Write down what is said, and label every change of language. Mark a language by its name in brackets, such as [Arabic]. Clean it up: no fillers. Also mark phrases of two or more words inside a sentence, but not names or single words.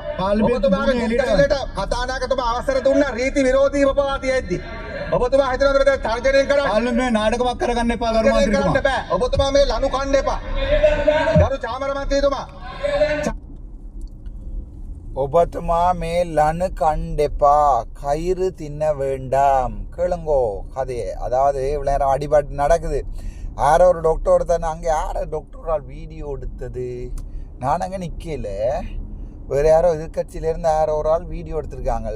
[Sinhala] ඔබතුමාගේ නිලට කතානායකතුමා අවසර දුන්නා රීති විරෝධීව පවා තියෙද්දි. ඔබතුමා හිතනවද තර්ජනය කරන්නේ? පාර්ලිමේන්තුවේ නාටකමක් කරගන්න එපා ගරු මන්ත්‍රීතුමා. ඔබතුමා මේ ලනු කන්න එපා. ගරු චාමර මන්ත්‍රීතුමා. ඔබතුමා මේ ලනු කන්න එපා [Tamil] கயிறு தின்ன வேண்டாம் கேளுங்கோ கதையை. அதாவது இவ்வளோ நேரம் அடிபட்டு நடக்குது. யாரோ ஒரு டாக்டர் ஒருத்தன் அங்கே யார டாக்டரால் வீடியோ எடுத்தது, நான் அங்கே நிற்கல, வேறு யாரோ எதிர்கட்சியிலேருந்து யாரோ ஒரு ஆள் வீடியோ எடுத்திருக்காங்கல்ல.